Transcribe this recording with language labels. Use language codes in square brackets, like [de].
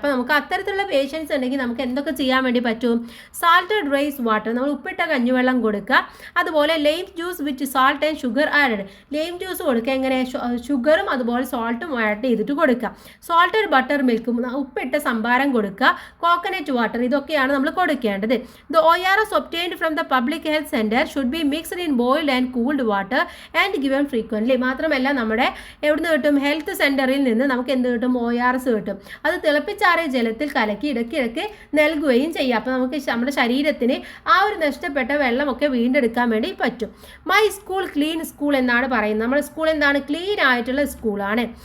[ml] അപ്പോൾ നമുക്ക് അത്തരത്തിലുള്ള പേഷ്യൻസ് ഉണ്ടെങ്കിൽ നമുക്ക് എന്തൊക്കെ ചെയ്യാൻ വേണ്ടി പറ്റും? [en] salted rice water, [ml] നമ്മൾ ഉപ്പിട്ട കഞ്ഞിവെള്ളം കൊടുക്കുക. [en] അതുപോലെ lime juice with salt and sugar added. [ml] Lime juice കൊടുക്കുക. എങ്ങനെ? ഷുഗറും അതുപോലെ സാൾട്ടും ആഡ് ചെയ്തിട്ട് കൊടുക്കുക. സോൾട്ടഡ് ബട്ടർ മിൽക്കും, ഉപ്പിട്ട സംഭാരം കൊടുക്കുക. കോക്കനട്ട് വാട്ടർ, ഇതൊക്കെയാണ് നമ്മൾ കൊടുക്കേണ്ടത്. [en] The ORS obtained from the public health center should be mixed in boiled and cooled water and given frequently. [ml] മാത്രമല്ല നമ്മുടെ എവിടുന്ന് കിട്ടും? ഹെൽത്ത് സെൻറ്ററിൽ നിന്ന് നമുക്ക് എന്ത് കിട്ടും? ORS കിട്ടും. അത് തിളപ്പിച്ചാറിയ ജലത്തിൽ കലക്കി ഇടയ്ക്കിടയ്ക്ക് നൽകുകയും ചെയ്യാം. അപ്പോൾ നമുക്ക് നമ്മുടെ ശരീരത്തിന് ആ ഒരു നഷ്ടപ്പെട്ട വെള്ളമൊക്കെ വീണ്ടെടുക്കാൻ വേണ്ടി പറ്റും. [en] my school clean school [ml] എന്നാണ് പറയുന്നത്. നമ്മുടെ സ്കൂൾ എന്താണ്? ക്ലീൻ ആയിട്ടുള്ള സ്കൂളാണ്.